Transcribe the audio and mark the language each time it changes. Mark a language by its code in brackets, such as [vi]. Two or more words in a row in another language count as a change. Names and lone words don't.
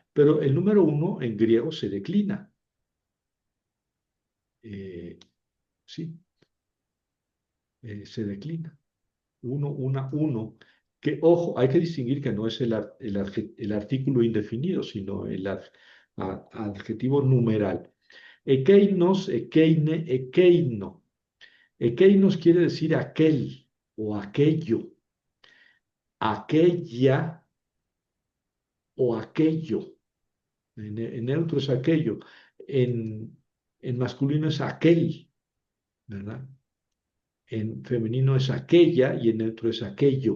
[es] Pero el número uno en griego se declina. Sí. se declina. Uno, que ojo, hay que distinguir que no es el artículo indefinido, sino el adjetivo numeral. [el] Ἐκεῖνος, ἐκείνη, ἐκεῖνο. [es] Ekeinos quiere decir aquel o aquello, aquella o aquello. En neutro es aquello, en masculino es aquel, ¿verdad? En femenino es aquella y en neutro es aquello.